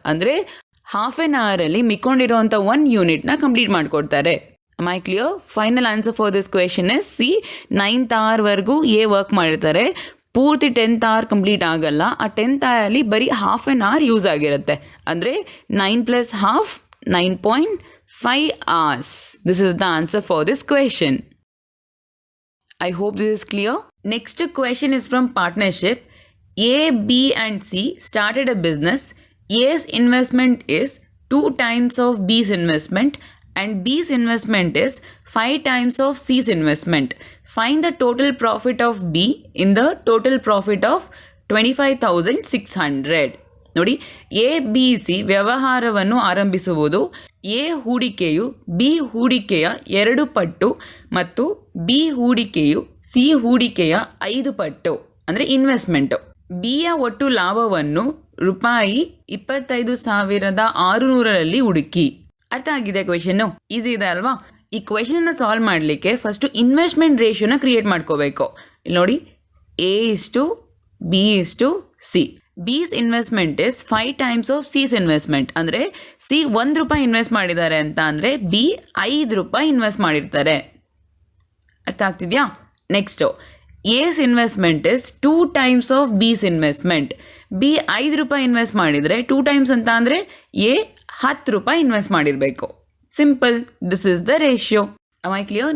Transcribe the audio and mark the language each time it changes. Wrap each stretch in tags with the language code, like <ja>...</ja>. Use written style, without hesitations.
<kn>ಅಂದರೆ half an ಅವರಲ್ಲಿ ಮಿಕ್ಕೊಂಡಿರೋವಂಥ 1 ಯೂನಿಟ್ನ complete ಮಾಡಿಕೊಡ್ತಾರೆ.</kn> <en>My clear? Final answer for this question is C.</en> <kn>9th hour A work ಮಾಡಿರ್ತಾರೆ. ಪೂರ್ತಿ 10th hour ಕಂಪ್ಲೀಟ್ ಆಗಲ್ಲ. ಆ 10th hour ಬರೀ ಹಾಫ್ ಆನ್ ಅವರ್ ಯೂಸ್ ಆಗಿರುತ್ತೆ. ಅಂದರೆ 9 + ½ 9.5 hours.</kn> <en>This is the answer for this question. I hope this is clear. Next question is from partnership. A, B and C started a business. A's investment is 2 times of B's investment and B's investment is 5 times of C's investment. Find the total profit of B in the total profit of 25,600.</en> <kn>ನೋಡಿ, A B C ವ್ಯವಹಾರವನ್ನು ಆರಂಭಿಸುವುದು. A ಹೂಡಿಕೆಯು B ಹೂಡಿಕೆಯ 2 ಪಟ್ಟು ಮತ್ತು B ಹೂಡಿಕೆಯು C ಹೂಡಿಕೆಯ 5 ಪಟ್ಟು, ಅಂದರೆ ಇನ್ವೆಸ್ಟ್ಮೆಂಟು. ಬಿಯ ಒಟ್ಟು ಲಾಭವನ್ನು ರೂಪಾಯಿ 25,600 ಹುಡುಕಿ. ಅರ್ಥ ಆಗಿದೆ ಕ್ವೆಶನ್ನು? ಈಸಿ ಇದೆ ಅಲ್ವಾ? ಈ ಕ್ವೆಶನ್ನ ಸಾಲ್ವ್ ಮಾಡಲಿಕ್ಕೆ ಫಸ್ಟು ಇನ್ವೆಸ್ಟ್ಮೆಂಟ್ ರೇಷಿಯೋನ ಕ್ರಿಯೇಟ್ ಮಾಡ್ಕೋಬೇಕು. ಇಲ್ಲಿ ನೋಡಿ, ಎ ಇಷ್ಟು ಬಿ ಇಷ್ಟು C.</kn> <en>B's investment is 5 times of C's investment.</en> <kn>ಅಂದರೆ ಸಿ 1 ರೂಪಾಯಿ ಇನ್ವೆಸ್ಟ್ ಮಾಡಿದ್ದಾರೆ ಅಂತ ಅಂದರೆ ಬಿ 5 ರೂಪಾಯಿ ಇನ್ವೆಸ್ಟ್ ಮಾಡಿರ್ತಾರೆ. ಅರ್ಥ ಆಗ್ತಿದೆಯಾ? Next</kn> <en>S investment is 2 times of B's investment.</en> <kn>B 5 ರೂಪಾಯಿ ಇನ್ವೆಸ್ಟ್ ಮಾಡಿದರೆ 2 times ಅಂತ ಅಂದರೆ ಎ 10 ರೂಪಾಯಿ ಇನ್ವೆಸ್ಟ್ ಮಾಡಿರಬೇಕು. Simple.</kn> <en>This is the ratio. My clear?</en>